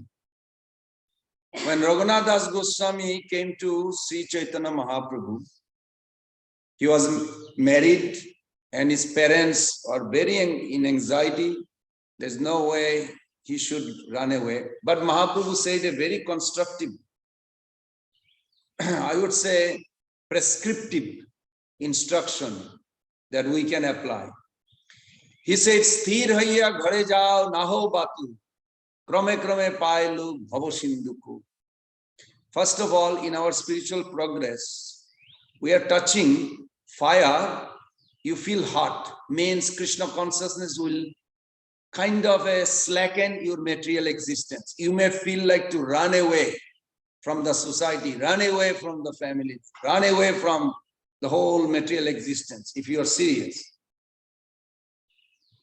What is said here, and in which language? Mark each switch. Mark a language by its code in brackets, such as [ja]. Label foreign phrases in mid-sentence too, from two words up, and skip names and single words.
[en] When Raghunath Das Goswami came to Sri Chaitanya Mahaprabhu, he was married and his parents are very in anxiety. There's no way he should run away. But Mahaprabhu said a very constructive, I would say prescriptive instruction that we can apply. He said, [bn] স্থির হইয়া ঘরে যাও নাহ বাতু, ক্রমে ক্রমে পাইলু ভব সিন্ধুকু. [en] First of all, in our spiritual progress, we are touching fire, you feel hot, means Krishna consciousness will kind of slacken your material existence. You may feel like to run away from the society, run away from the family, run away from the whole material existence, if you are serious.